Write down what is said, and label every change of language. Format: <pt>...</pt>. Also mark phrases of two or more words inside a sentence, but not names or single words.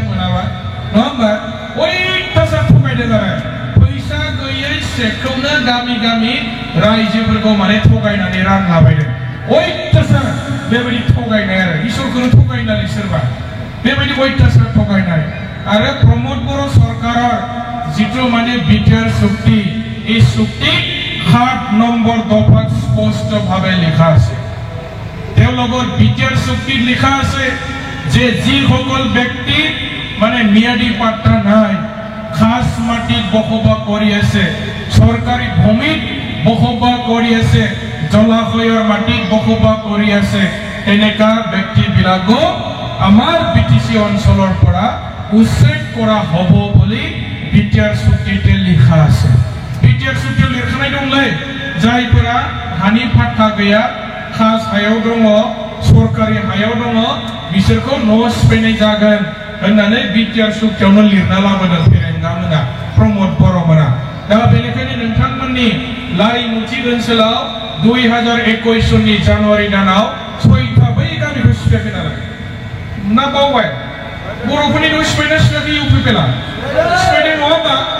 <brx>मोनाबा नङा होमबा अयथासार थगायदों आरो फैसा गैयै सेकखौनो गामि गामि रायजोफोरखौ माने थगायनानै रानलाबायदों अयथासार बेबायदि थगायनाय आरो इसोरखौनो थगायनानै सोरबा बेबायदि अयथासार थगायनाय आरो प्रमद बर' सरकारा जितु माने बिटिआर चुक्ति</brx> <as>এই চুক্তি 7 নম্বৰ দফাত স্পষ্টভাৱে লিখা আছে তেওঁলোকৰ বিটিআর চুক্তিত লিখা আছে যে যিসকল ব্যক্তি মানে মিয়াদি পাট্টা নাই খাস মাটিত বসবাস কৰি আছে সরকারি ভূমিত বসবাস কৰি আছে জলাশয়ৰ মাটিত বসবাস কৰি আছে এনেকা ব্যক্তিবিলাকো আমাৰ বিটিসি অঞ্চলৰ পৰা উচ্ছেদ কৰা হ'ব বুলি বিটিআর চুক্তিতে লিখা আছে</as> <brx>बिटिआर चुक्तियाव लिरखानाय दंलै जायफोरा हानि पाट्टा गैया खास हायाव दङ सरकारि हायाव दङ बिसोरखौ न' सिफायनाय जागोन होननानै बिटिआर चुक्तियावनो लिरना लाबोदों फेरेंगामोना प्रमद बर'मोना दा बेनिखायनो नोंथांमोननि लारिमुथि ओनसोलाव 2021 सननि जानुवारि दानाव 6था बै गामिखौ सिफायाखै नालाय ना बावबाय बर'फोरनि न' सिफायना सिफायाखै इउपिपिएलआ सिफायदों नङा होमबा</brx>